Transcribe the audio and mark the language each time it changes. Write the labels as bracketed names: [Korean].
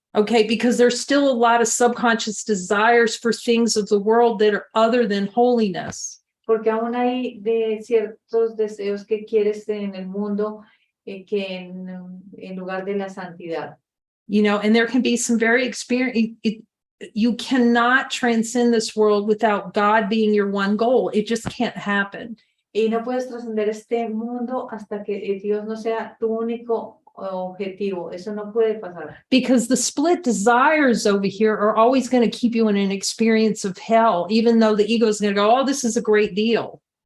[English] Okay, because there's still a lot of subconscious desires for things of the world that are other than holiness. [Spanish] Porque aún hay ciertos deseos que quieres en el mundo que en lugar de la santidad. [English] You know, and there can be some very you cannot transcend this world without God being your one goal. It just can't happen. [Spanish] Y no puedes trascender este mundo hasta que Dios no sea tu único objetivo. Eso no puede pasar. [English] Because the split desires over here are always going to keep you in an experience of hell, even though the ego is going to go, oh, this is a great deal.